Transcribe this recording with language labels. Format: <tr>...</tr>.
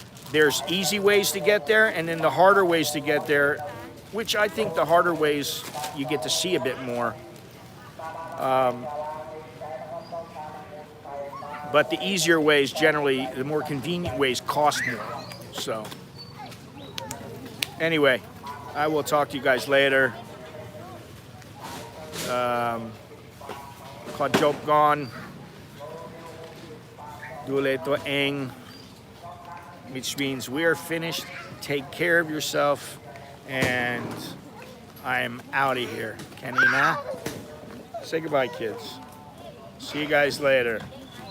<en>There's easy ways to get there, and then the harder ways to get there, which I think the harder ways you get to see a bit more. But the easier ways, generally, the more convenient ways cost more. So, Anyway, I will talk to you guys later.</en> <th>ขอจบก่อนดูแลตัวเอง</th> <en>which means we are finished. Take care of yourself, and I'm out of here. Kenny, now say goodbye, kids. See you guys later.</en>